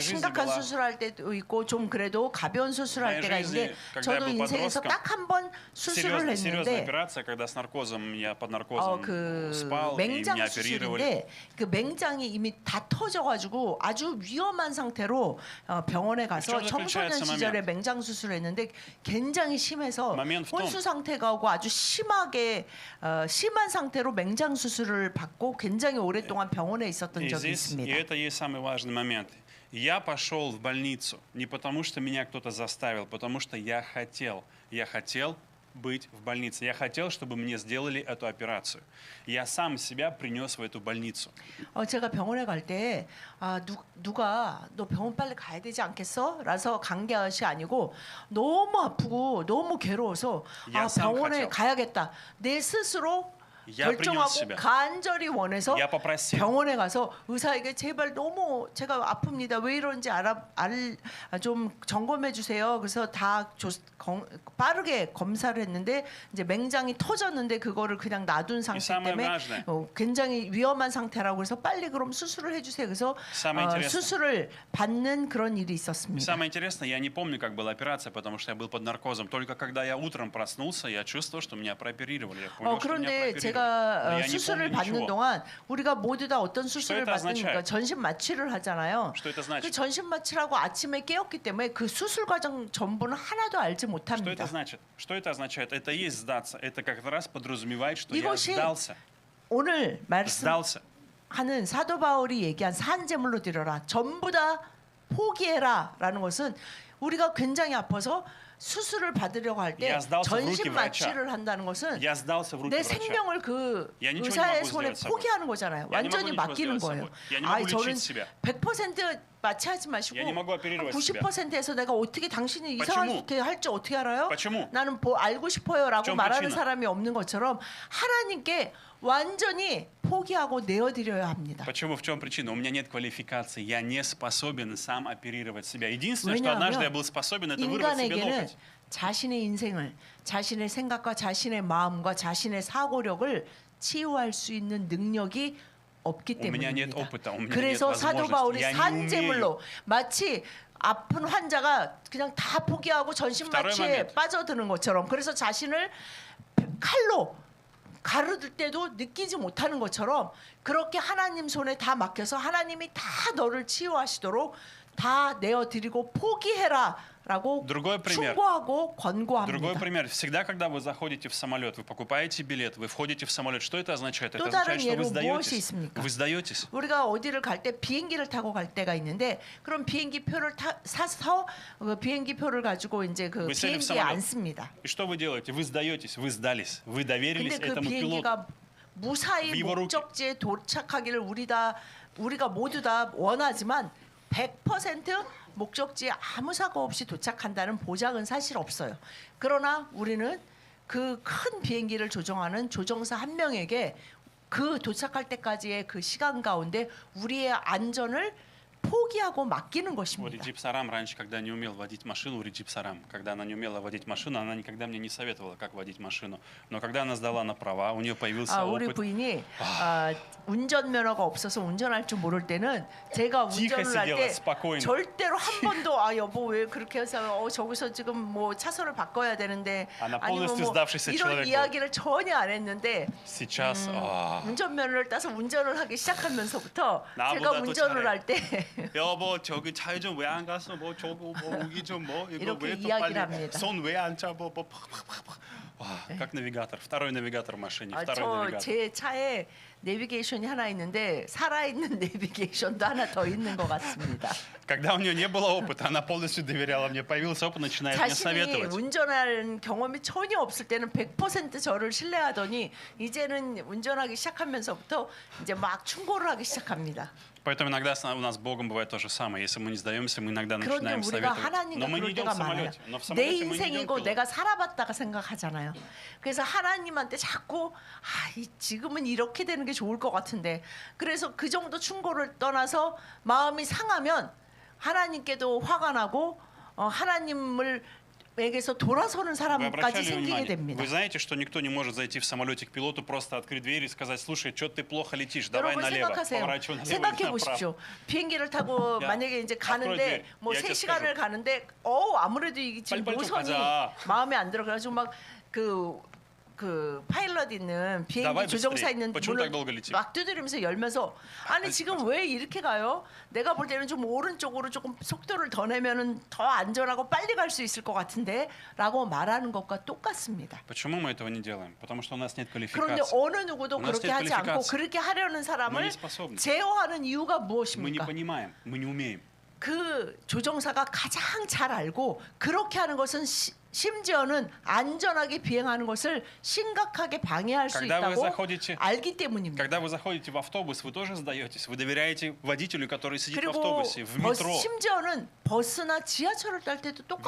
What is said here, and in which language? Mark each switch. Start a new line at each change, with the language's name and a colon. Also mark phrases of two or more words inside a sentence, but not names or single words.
Russian: My жизни
Korean: 심각한
Russian: была-
Korean: 수술할 때도 있고 좀 그래도 가벼운 수술할
Russian: My
Korean: 때가
Russian: жизни,
Korean: 있는데
Russian: когда
Korean: 저도
Russian: я был
Korean: 인생에서
Russian: подростком,
Korean: 딱 한 번 수술을
Russian: Серьезная
Korean: 했는데
Russian: операция, когда с наркозом, я под наркозом
Korean: 그
Russian: спал, и
Korean: 맹장
Russian: меня оперировали.
Korean: 수술인데 그 맹장이 이미 다 터져가지고 아주 위험한 상태로 병원에 가서
Russian: В чем
Korean: 청소년
Russian: заключается
Korean: 시절에 맹장 수술을 했는데 굉장히 심해서
Russian: Момент в том-
Korean: 혼수 상태가 오고 아주 심한 상태로 맹장 수술을 받고 굉장히 오랫동안 병원에 있었던
Russian: И
Korean: 적이
Russian: здесь, и
Korean: 있습니다.
Russian: это есть самый важный момент. Я пошел в больницу не потому, что меня кто-то заставил, потому что я хотел. Я хотел быть в больнице. Я хотел, чтобы мне сделали эту операцию. Я сам себя принес в эту больницу.
Korean: 제가 병원에 갈 때 누가 너 병원 빨리 가야 되지 않겠어? 라서 간 것이 아니고 너무 아프고 너무 괴로워서 야, 참 병원에 가죠. 가야겠다. 내 스스로
Russian: Я принял
Korean: 결정하고
Russian: себя.
Korean: 간절히 원해서
Russian: Я попросил.
Korean: 병원에 가서 의사에게 제발 너무 제가 아픕니다. 왜 이런지 좀 점검해 주세요. 그래서 빠르게 검사를 했는데 이제 맹장이 터졌는데 그거를 그냥 놔둔 상태
Russian: самое
Korean: 때문에
Russian: важное.
Korean: 굉장히 위험한 상태라고 해서 빨리 그럼 수술을 해주세요. 그래서
Russian: самое интересное.
Korean: 수술을 받는 그런 일이 있었습니다.
Russian: Самое интересное, я не помню, как была операция, потому что я был под наркозом. Только когда я утром проснулся, я чувствовал, что меня прооперировали. Я понял, что меня
Korean: 그런데
Russian: прооперировали.
Korean: 제가
Russian: Но я не
Korean: 수술을
Russian: помню
Korean: 받는
Russian: ничего.
Korean: 동안 우리가 모두 다 어떤 수술을
Russian: это означает?
Korean: 받으니까 전신 마취를 하잖아요.
Russian: Что это
Korean: 그
Russian: значит?
Korean: 전신 마취라고 아침에 깨었기 때문에 그 수술 과정 전부는 하나도 알지
Russian: Что это
Korean: 못합니다.
Russian: значит? Что это означает? Это и есть сдаться. Это как раз подразумевает, что я
Korean: 이것이
Russian: сдался.
Korean: 오늘 말씀하는
Russian: Сдался.
Korean: 사도 바울이 얘기한 산제물로 드려라. 전부 다 포기해라라는 것은 우리가 굉장히 아파서 수술을 받으려고 할 때
Russian: Я сдался в руки
Korean: 전신
Russian: врача.
Korean: 마취를 한다는 것은
Russian: Я сдался в руки
Korean: 내
Russian: врача.
Korean: 생명을 그
Russian: Я ничего не
Korean: 의사의
Russian: могу
Korean: 손에
Russian: сделать с собой.
Korean: 포기하는 거잖아요.
Russian: Я не могу
Korean: 완전히
Russian: ничего
Korean: 맡기는
Russian: сделать с
Korean: 거예요.
Russian: собой. Я не могу
Korean: 저는
Russian: лечить себя.
Korean: 100% 마취하지 마시고
Russian: Я не могу оперировать себя.
Korean: 90%에서 내가 어떻게 당신이
Russian: Почему?
Korean: 이상하게 할지 어떻게 알아요?
Russian: Почему?
Korean: 나는 알고 싶어요라고
Russian: В чем
Korean: 말하는
Russian: причина?
Korean: 사람이 없는 것처럼 하나님께 완전히 포기하고 내어드려야 합니다.
Russian: Почему? В чем причина? У меня нет квалификации. Я не способен сам оперировать себя. Единственное, что
Korean: 왜냐하면
Russian: однажды я был способен, это вырвать себе
Korean: 인간에게는
Russian: локоть.
Korean: 자신의 인생을 자신의 생각과 자신의 마음과 자신의 사고력을 치유할 수 있는 능력이 없기
Russian: У меня нет
Korean: 때문입니다.
Russian: опыта, у меня
Korean: 그래서
Russian: нет
Korean: 사도
Russian: возможности.
Korean: 바울이
Russian: Я не
Korean: 산제물로 마치 아픈 환자가 그냥 다 포기하고 전신
Russian: Второй
Korean: 마취에
Russian: момент.
Korean: 빠져드는 것처럼 그래서 자신을 칼로 가르들 때도 느끼지 못하는 것처럼 그렇게 하나님 손에 다 맡겨서 하나님이 다 너를 치유하시도록 다 내어드리고 포기해라라고
Russian: Другой пример.
Korean: 충고하고
Russian: Другой
Korean: 권고합니다.
Russian: пример. Всегда, когда вы заходите в самолет, вы покупаете билет, вы входите в самолет, что это означает? Это
Korean: 또 다른
Russian: означает, что вы
Korean: 예로 무엇이
Russian: сдаетесь.
Korean: 있습니까?
Russian: Вы сдаетесь.
Korean: 우리가 어디를 갈 때 비행기를 타고 갈 때가 있는데 그럼 비행기 표를 사서 그 비행기 표를 가지고 이제 그
Russian: Вы сели в
Korean: 비행기에
Russian: самолет.
Korean: 앉습니다.
Russian: И что вы делаете? Вы сдаетесь, вы сдались, вы доверились
Korean: 근데 그
Russian: этому пилоту.
Korean: 비행기가 무사히 위로 목적지에 도착하기를 우리가 모두 다 원하지만 100% 목적지에 아무 사고 없이 도착한다는 보장은 사실 없어요. 그러나 우리는 그 큰 비행기를 조종하는 조종사 한 명에게 그 도착할 때까지의 그 시간 가운데 우리의 안전을 포기하고 맡기는
Russian: У
Korean: 것입니다.
Russian: Реджип Сарам раньше, когда не умел водить машину, у Реджип Сарам, когда она не умела водить машину, она никогда мне не советовала, как водить машину. Но когда она сдала на права, у нее появился
Korean: 우리
Russian: опыт.
Korean: 부인이 운전면허가 없어서 운전할 줄 모를 때는 제가
Russian: Тихо
Korean: 운전을 할
Russian: сидела,
Korean: 때
Russian: спокойно.
Korean: 절대로 한 번도 여보 왜 그렇게 해서 저기서 지금 뭐 차선을 바꿔야 되는데
Russian: она
Korean: 아니면
Russian: полностью
Korean: 뭐
Russian: сдавшийся
Korean: 이런
Russian: человек был.
Korean: 이야기를 전혀 안 했는데
Russian: Сейчас
Korean: 운전면허를 따서 운전을 하기 시작하면서부터 제가 나보다 더 잘해. 운전을 할 때 여보 저기 차에 좀 왜 안 갔어? 뭐 저거 뭐 우기 좀 뭐 이거 이렇게 왜또 이야기를 빨리 합니다. 손 왜 안 잡아? 와,
Russian: как навигатор, второй навигатор в машине, второй навигатор.
Korean: 제 차에 내비게이션이 하나 있는데 살아있는 내비게이션도 하나 더 있는 것 같습니다.
Russian: Когда у нее не было опыта, она полностью доверяла мне. Появился опыт, начинает мне
Korean: 자신이
Russian: советовать.
Korean: 운전할 경험이 전혀 없을 때는 100% 저를 신뢰하더니 이제는 운전하기 시작하면서부터 이제 막 충고를 하기 시작합니다.
Russian: Поэтому иногда у нас с Богом бывает то же самое. Если мы не сдаемся, мы иногда
Korean: 그런데
Russian: начинаем
Korean: 우리가
Russian: советовать.
Korean: 하나님과
Russian: Но мы не
Korean: 그럴
Russian: идем
Korean: 때가
Russian: в
Korean: 많아요.
Russian: самолете. Но в
Korean: 내
Russian: самолете мы не идем
Korean: 인생이고
Russian: пилотом.
Korean: 내가 살아봤다가 생각하잖아요. 그래서 하나님한테 자꾸 지금은 이렇게 되는 게 좋을 것 같은데 그래서 그 정도 충고를 떠나서 마음이 상하면 하나님께도 화가 나고 하나님을 에게서 돌아서는
Russian: Вы
Korean: 사람까지
Russian: обращали
Korean: 생기게
Russian: внимание?
Korean: 됩니다.
Russian: Вы знаете, что никто не может зайти в самолете к пилоту, просто открыть дверь и сказать, слушай, что ты плохо летишь, давай
Korean: 여러분
Russian: налево,
Korean: 생각하세요.
Russian: поворачивай налево или
Korean: 생각해
Russian: направо.
Korean: 보십시오. 비행기를 타고 야, 만약에 이제 앞으로 가는데 이제 뭐 야, 3시간을 계속 가는데 아무래도 이게 지금 빨리빨리 좀 노선이 가자. 마음에 안 들어 가지고 막 그 파일럿 있는 비행기
Russian: давай
Korean: 조종사
Russian: быстрее.
Korean: 있는
Russian: Почему
Korean: 문을
Russian: так долго летим?
Korean: 막 두드리면서 열면서 아니 지금 왜 이렇게 가요? 내가 볼 때는 좀 오른쪽으로 조금 속도를 더 내면은 더 안전하고 빨리 갈 수 있을 것 같은데라고 말하는 것과 똑같습니다.
Russian: Почему мы этого не делаем? Потому что у нас нет
Korean: 그런데
Russian: квалификации.
Korean: 어느 누구도
Russian: У нас
Korean: 그렇게
Russian: нет
Korean: 하지 않고
Russian: квалификации.
Korean: 그렇게 하려는
Russian: Мы
Korean: 사람을
Russian: не способны.
Korean: 제어하는 이유가
Russian: Мы не
Korean: 무엇입니까?
Russian: понимаем, мы не умеем.
Korean: 그 조종사가 가장 잘 알고 그렇게 하는 것은 심지어는 안전하게 비행하는 것을 심각하게 방해할 수
Russian: Когда вы
Korean: 있다고
Russian: заходите,
Korean: 알기 때문입니다.
Russian: когда вы заходите в автобус, вы тоже сдаетесь. Вы доверяете водителю, который сидит в
Korean: 그리고
Russian: автобусе, в метро.
Korean: 심지어는 버스나 지하철을 탈 때도 똑같은